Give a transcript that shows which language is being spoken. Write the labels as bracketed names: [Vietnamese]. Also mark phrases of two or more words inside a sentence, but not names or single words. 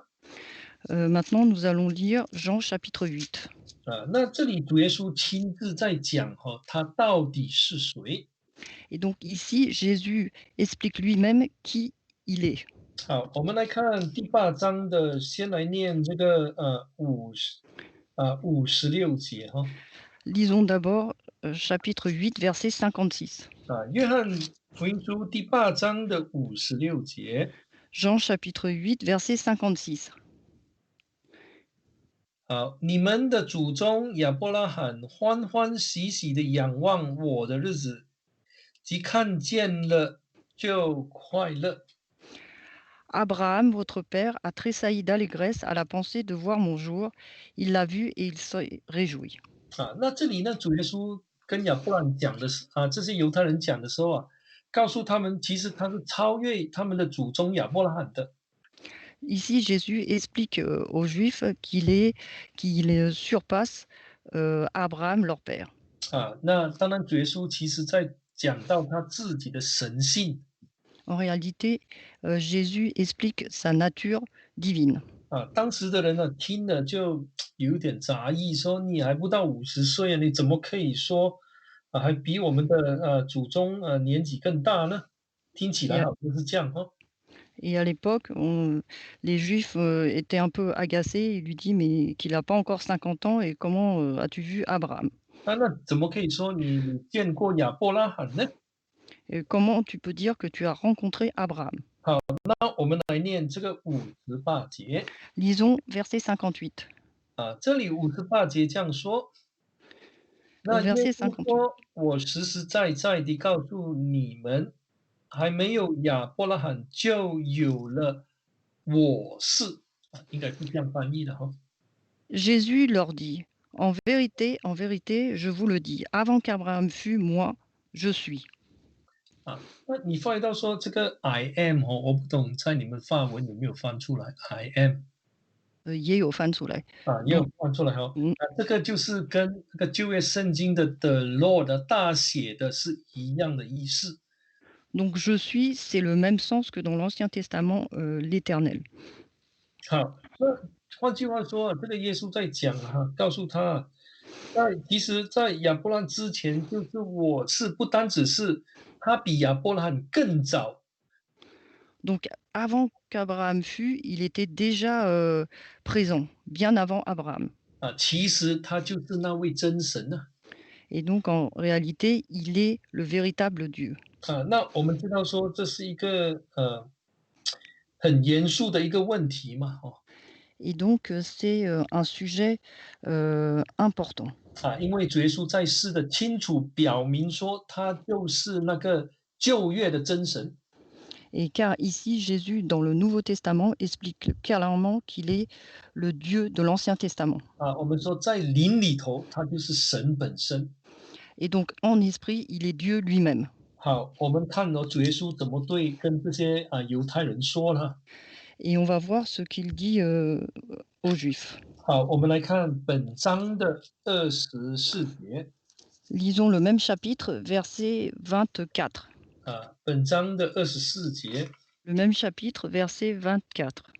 [French] Maintenant, nous allons lire Jean chapitre 8. [Chinese] 那这里主耶稣亲自在讲他到底是谁。 [French] Et donc ici, Jésus explique lui-même qui il est. [Chinese] 好，我们来看第8章的，先来念这个56节 [French] Lisons d'abord chapitre 8, verset 56. [Chinese] 约翰福音书第8章的56节。 [French] Jean chapitre 8, verset 56. [Chinese] 好，你们的祖宗亚伯拉罕欢欢喜喜的仰望我的日子，即看见了就快乐。 [French] Abraham, votre père, a tressailli d'allégresse à la pensée de voir mon jour. Il l'a vu et il s'est réjoui. [Chinese] 那这里呢，主耶稣跟亚伯拉罕讲的是这些犹太人讲的时候告诉他们，其实他是超越他们的祖宗亚伯拉罕的。 [French] Ici, Jésus explique aux Juifs qu'il surpasse Abraham, leur père. [Chinese] 那当然，主耶稣其实在讲到他自己的神性。 [French] En réalité, Jésus explique sa nature divine. [Chinese] 当时的人呢，听了就有一点杂意，说你还不到50岁你怎么可以说还比我们的祖宗年纪更大呢？听起 [French] Et [Chinese] 来 [French] à, [Chinese] 好像是这样 [French] et à l'époque, les Juifs étaient un peu agacés. Il lui dit, mais qu'il n'a pas encore 50 ans et comment as-tu vu Abraham? [Chinese] 那怎么可以说你见过亚伯拉罕呢？ [French] Et comment tu peux dire que tu as rencontré Abraham? [Chinese] 那我们来念这个58节。 [French] Lisons verset 58. [Chinese] 这里58节这样说。 [French] Au [Chinese] 那耶 [French] verset [Chinese] 稣 [French] 58. [Chinese] 说：“我实实在在地告诉你们，还没有亚伯拉罕，就有了我是。” 应该是这样翻译的 [French] Jésus leur dit, en vérité, je vous le dis, avant qu'Abraham fût, moi, je suis. [Chinese] 那你翻译到说这个 [English] I am [Chinese] 我不懂在你们法文有没有翻出来 [English] I am [Chinese] 也有翻出来。也有 [French] Donc, [Chinese] 翻出来这个就是跟这个旧约圣经的 [English] The Lord [Chinese] 大写的是一样的意思。 [French] donc je suis, c'est le même sens que dans l'Ancien Testament, l'Éternel. [Chinese] 好，那换句话说这个耶稣在讲告诉他其实在亚伯拉罕之前，就是我是不单只是他比亚伯拉罕更早 [French] Donc avant qu'Abraham fût, il était déjà présent, bien avant Abraham. [Chinese] 其实他就是那位真神 [French] Et donc en réalité, il est le véritable Dieu. [Chinese] 那我们知道说这是一个很严肃的一个问题嘛 [French] Et donc c'est un sujet important. [Chinese] 因为主耶稣在世的清楚表明说他就是那个旧约的真神 [French] Et car ici, Jésus, dans le Nouveau Testament, explique clairement qu'il est le Dieu de l'Ancien Testament. [Chinese] 我们说在灵里头他就是神本身。 [French] Et donc en esprit, il est Dieu lui-même. [Chinese] 好，我们看主耶稣怎么跟这些犹太人说呢？ [French] Et on va voir ce qu'il dit aux Juifs. [Chinese] 好，我们来看本章的24节 [French] Lisons le même chapitre, verset 24. [Chinese] 本章的24节 [French] Le même chapitre, verset 24.